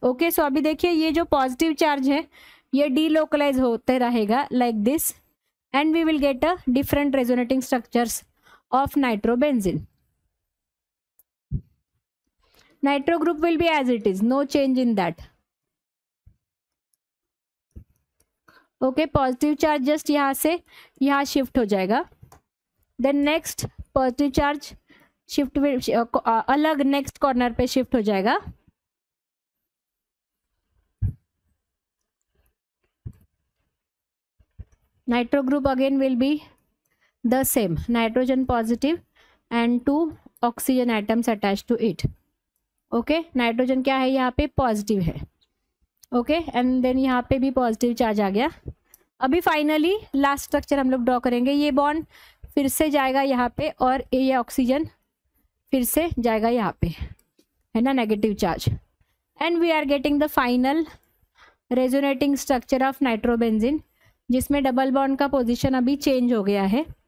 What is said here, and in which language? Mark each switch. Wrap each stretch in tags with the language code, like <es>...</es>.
<en>Okay, so</en> <hi>अभी देखिए ये जो पॉजिटिव चार्ज है ये डीलोकलाइज होते रहेगा</hi> <en>like this, and we will get a different resonating structures of nitrobenzene. Nitro group will be as it is, no change in that.</en> <hi>Okay, positive charge just यहाँ से यहाँ शिफ्ट हो जाएगा, then next positive charge shift अलग next corner पे shift हो जाएगा।</hi> <en>Nitro group again will be the same, nitrogen positive and 2 oxygen atoms attached to it.</en> <hi>Okay, nitrogen क्या है यहाँ पे पॉजिटिव है। ओके, एंड देन यहाँ पे भी पॉजिटिव चार्ज आ गया। अभी फाइनली लास्ट स्ट्रक्चर हम लोग ड्रॉ करेंगे। ये बॉन्ड फिर से जाएगा यहाँ पे और ये ऑक्सीजन फिर से जाएगा यहाँ पे, है ना, negative charge,</hi> <en>and we are getting the final resonating structure of nitrobenzene,</en> <hi>जिसमें डबल बॉन्ड का पोजीशन अभी चेंज हो गया है।</hi>